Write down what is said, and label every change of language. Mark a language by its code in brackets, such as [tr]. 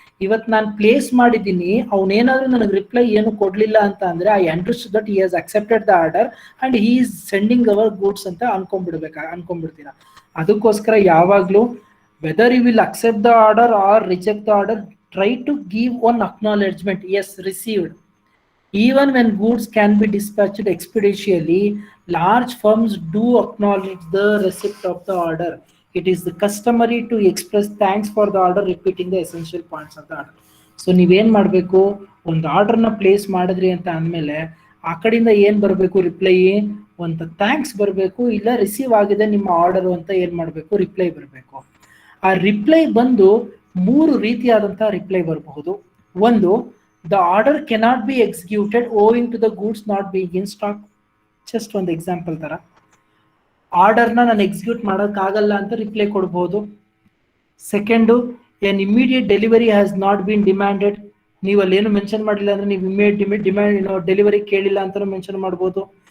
[kn] ಇವತ್ತು ನಾನು ಪ್ಲೇಸ್ ಮಾಡಿದ್ದೀನಿ, ಅವನೇನಾದ್ರೂ ನನಗೆ ರಿಪ್ಲೈ ಏನು ಕೊಡ್ಲಿಲ್ಲ ಅಂತ ಅಂದ್ರೆ [en] I understood that he has accepted the order and he is sending our goods [kn] ಅಂತ ಅನ್ಕೊಂಡ್ಬಿಡ್ತೀರಾ. ಅದಕ್ಕೋಸ್ಕರ ಯಾವಾಗ್ಲೂ [en] Whether you will accept the order or reject the order, try to give one acknowledgement, yes received. Even when goods can be dispatched expeditiously, large firms do acknowledge the receipt of the order. It is the customary to express thanks for the order, repeating the essential points of the order. [kn] So ನೀವೇನ್ ಮಾಡಬೇಕು, ಒಂದು ಆರ್ಡರ್ನ place ಮಾಡಿದ್ರಿ ಅಂತ ಅಂದಮೇಲೆ ಆ ಕಡೆಯಿಂದ ಏನ್ ಬರಬೇಕು, ರಿಪ್ಲೈ, ಒಂದು ಥ್ಯಾಂಕ್ಸ್ ಬರಬೇಕು, ಇಲ್ಲ ರಿಸೀವ್ ಆಗಿದೆ ನಿಮ್ಮ ಆರ್ಡರ್ ಅಂತ ಏನ್ ಮಾಡಬೇಕು, ರಿಪ್ಲೈ ಬರಬೇಕು. ಆ ರಿಪ್ಲೈ ಬಂದು 3 ರೀತಿಯಾದಂಥ ರಿಪ್ಲೈ ಬರಬಹುದು. [en] ಒಂದು, the order cannot be executed owing to the goods not being in stock. [kn] Just ಒಂದು ಎಕ್ಸಾಂಪಲ್ ತರ, ಆರ್ಡರ್ನ ನಾನು ಎಕ್ಸಿಕ್ಯೂಟ್ ಮಾಡೋಕ್ಕಾಗಲ್ಲ ಅಂತ ರಿಪ್ಲೈ ಕೊಡ್ಬೋದು. [en] Second, an immediate delivery has not been demanded. [kn] ನೀವು ಅಲ್ಲೇನು ಮೆನ್ಷನ್ ಮಾಡಿಲ್ಲ ಅಂದ್ರೆ ನೀವು ಡಿಮ್ಯಾಂಡ್ ಡೆಲಿವರಿ ಕೇಳಿಲ್ಲ ಅಂತಾನು ಮೆನ್ಷನ್ ಮಾಡ್ಬೋದು.